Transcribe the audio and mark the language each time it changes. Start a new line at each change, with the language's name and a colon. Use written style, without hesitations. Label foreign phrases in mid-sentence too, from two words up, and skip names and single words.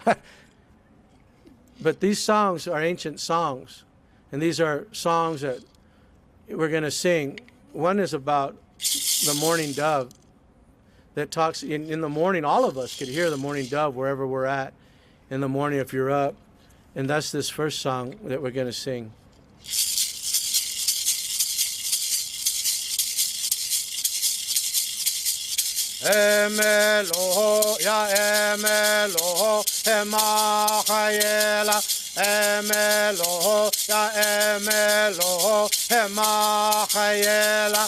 English: But these songs are ancient songs, and these are songs that we're going to sing. One is about the morning dove that talks in the morning. All of us could hear the morning dove wherever we're at in the morning if you're up. And that's this first song that we're going to sing. Emelo, ya emelo, emachayela. Emelo, ya emelo, emachayela.